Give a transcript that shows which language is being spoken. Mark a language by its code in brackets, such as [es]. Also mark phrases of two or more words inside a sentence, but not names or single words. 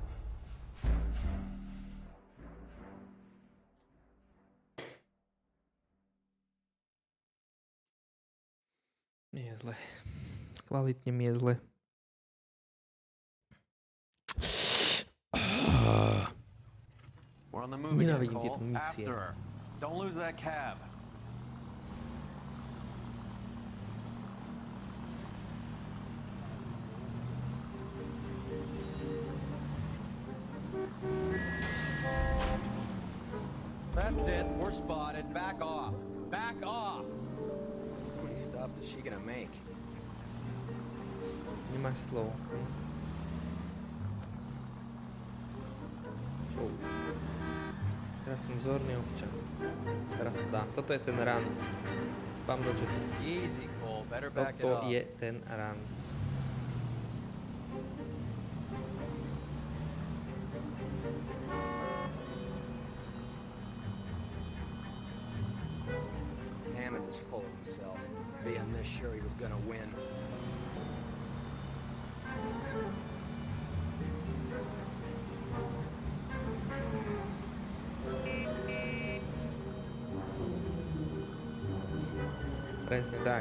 [sk] Nie je zle. Kvalitne mi je zle. [en] We're on the move again, [sk] Nenávidím [en] Cole. [sk] tieto misie. [en] After her. Don't lose that cab. That's it. We're spotted. Back off. Back off. How many stops is she gonna make? [sk] Nemáš slovo. Čo už? Teraz som vzorný občan. Teraz sa dá. Toto je ten run. Spam do chatu. [en] Easy, Cole. Better back it [sk] Toto [en] off. [sk] je ten run. [en] Hammond is full of himself, being this sure he was gonna win. [sk] Presne tak.